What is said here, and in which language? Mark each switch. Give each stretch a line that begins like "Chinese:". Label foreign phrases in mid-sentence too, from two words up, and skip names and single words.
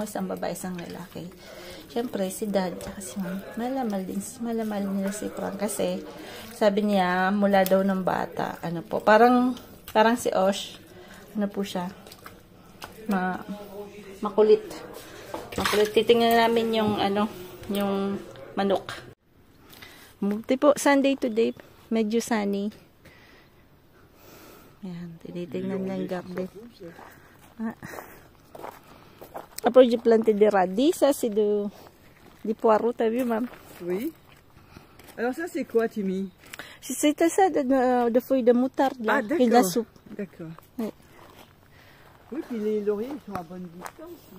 Filipino: Isang babae, isang lalaki. Siyempre, si Dad, kasi malamal nila si Frank kasi sabi niya, mula daw ng bata, ano po, parang si Osh, ano po siya, makulit. Titingnan namin yung, yung manok. Buti po,
English: Sunday today,
Filipino: medyo sunny. Ayan, tinitingnan na yung garden.
French: Après, j'ai planté des radis. Ça, c'est des poireaux, t'as vu, maman? Oui. Alors ça, c'est quoi, Timmy? C'est ça, de feuilles de moutarde, là. Ah, d'accord. Et de la soupe. D'accord. Oui. Oui, puis les lauriers, ils sont à bonne distance, là.